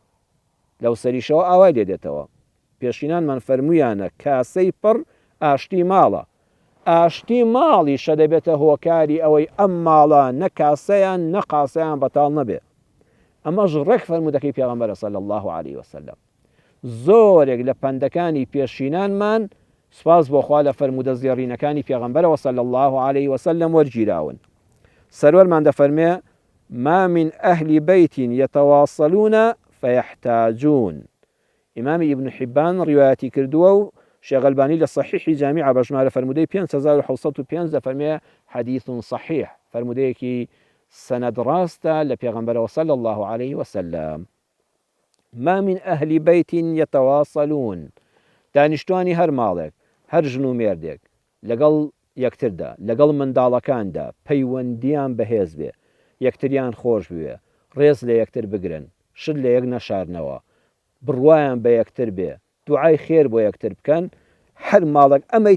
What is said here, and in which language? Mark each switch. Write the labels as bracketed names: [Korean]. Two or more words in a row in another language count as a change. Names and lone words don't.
[Central Kurdish] لەو سەریشەوە ئاوای لێ دێتەوە پێشینانمان فەرمویانە کاسەی پڕ ئاشتی ماڵە ئاشتی ماڵیشە دەبێتە هۆکاری ئەوەی ئەم ماڵە نە کاسەیان نە قاسەیان بەتاڵ نەبێ ئەمەش ڕێک فەرمودەکەی پێغەمبەرە [Arabic] صلی الله عليه وسلم [Central Kurdish] زۆرێک لە پەندەکانی پێشینانمان سپاس بۆ خوا لە فەرمودە زێڕینەکانی پێغەمبەرەوە [Arabic] صلی الله عليه وسلم [Central Kurdish] وەرگیراون سەرۆرمان دەفەرمێ [Arabic] ما من أهل بيت يتواصلون فيحتاجون [Central Kurdish] ئیمامی ئیبن حیبان ڕیوایەتی کردووە و شێخ ئەلبانی لە صحیحی جامیع بە ژمارە فەرمودەی 5705 دەفەرمێ [Arabic] حەدیث صحیح [Central Kurdish] فەرمودەیەکی سەنەد ڕاستە لە پێغەمبەرەوە [Arabic] صلی الله عليه وسلم ما من أهل بيت يتواصلون [Central Kurdish] دانیشتوانی هەر ماڵێک هەر ژن و مێردێک لەگەڵ یەکتردا لەگەڵ منداڵەکاندا پەیوەندیان بەهێز بێ یەکتریان خۆش بوێ ڕێز لە یەکتر بگرن شت لە یەک نەشارنەوە بڕوایان بە یەکتر بێ دوعای خێر بۆ یەکتر بکەن هەر ماڵێک ئەمەی